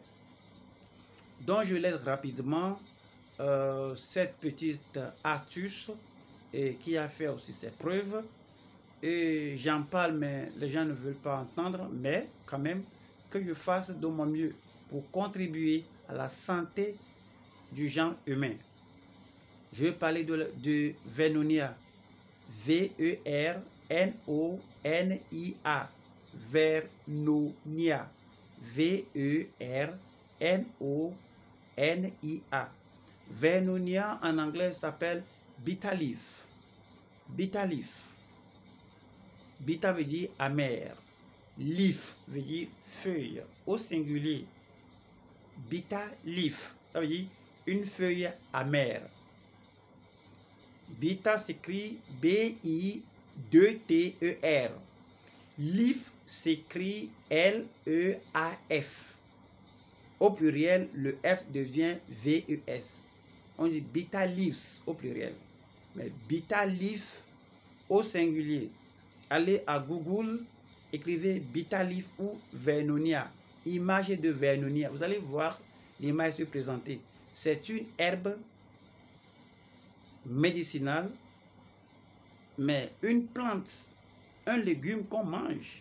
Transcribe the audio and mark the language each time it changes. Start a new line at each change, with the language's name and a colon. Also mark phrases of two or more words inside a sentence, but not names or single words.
French: Donc je laisse rapidement cette petite astuce qui a fait aussi ses preuves. Et j'en parle, mais les gens ne veulent pas entendre, mais quand même que je fasse de mon mieux pour contribuer à la santé du genre humain. Je vais parler de Vernonia. V-E-R-N-O-N-I-A. Vernonia. V-E-R-N-O-N-I-A. Vernonia en anglais s'appelle
English: bitter leaf. Bitter leaf.
French: Bitter veut dire amer. Leaf veut dire feuille au singulier.
English: Bitter leaf,
French: ça veut dire une feuille amère. Bitter s'écrit B-I-2-T-E-R. Leaf s'écrit L-E-A-F. Au pluriel, le F devient V-E-S. On dit
English: bitter leaves
French: au pluriel. Mais
English: bitter leaf
French: au singulier. Allez à Google, écrivez
English: bitter leaf
French: ou Vernonia. Image de Vernonia. Vous allez voir l'image se présenter. C'est une herbe médicinale, mais une plante, un légume qu'on mange.